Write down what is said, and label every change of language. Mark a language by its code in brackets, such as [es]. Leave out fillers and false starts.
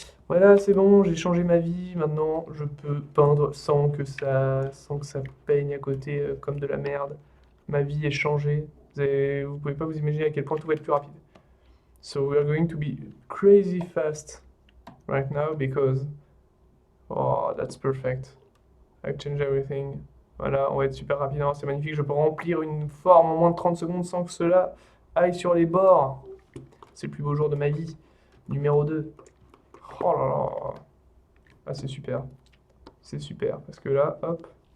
[fr] Voilà, c'est bon, j'ai changé ma vie. Maintenant, je peux peindre sans que ça peigne à côté comme de la merde. Ma vie est changée. Vous pouvez pas vous imaginer à quel point tout va être plus rapide. [en] So we are going to be crazy fast right now because oh, that's perfect. I change everything. [fr] Voilà, on va être super rapide, hein, c'est magnifique. Je peux remplir une forme en moins de 30 secondes sans que cela aille sur les bords. C'est le plus beau jour de ma vie. Numéro 2. Oh là là. Ah, c'est super. C'est super. Parce que là, hop.